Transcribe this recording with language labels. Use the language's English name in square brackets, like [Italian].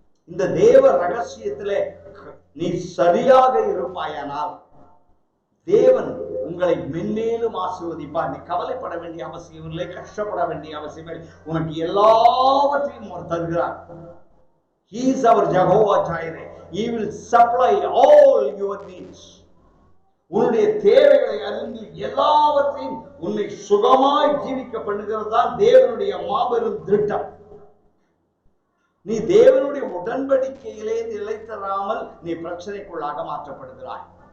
[Tamil] இந்த தேவ ரகசியத்திலே நீ சரியாக இருப்பாயானால் தேவன் உங்களை மென்மேலும் ஆசீர்வதிப்பார். நீ கவலைப்பட வேண்டிய அவசியம் இல்லை, கஷ்டப்பட வேண்டிய அவசியம் இல்லை. உனக்கு எல்லாவற்றையும் அவர் தருகிறார். [English] He is our Jehovah Jireh. He will supply all your needs. [Tamil] உன்னுடைய தேவைகளை அறிந்து எல்லாவற்றையும் உன்னை சுகமாய் ஜீவிக்க பண்ணுகிறது தான் தேவனுடைய மாபெரும் திட்டம். நீ தேவனுடைய உடன்படிக்கையிலே நிலைத்தராமல் நீ பிரச்சனைக்குள்ளாக மாற்றப்படுகிறாய்.